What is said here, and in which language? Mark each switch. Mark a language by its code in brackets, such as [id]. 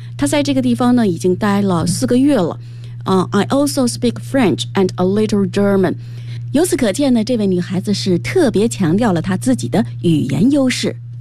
[zh] 他在这个地方呢已经待了四个月了。 [en] I also speak French and a little German。 [zh] 由此可见呢，这位女孩子是特别强调了她自己的语言优势。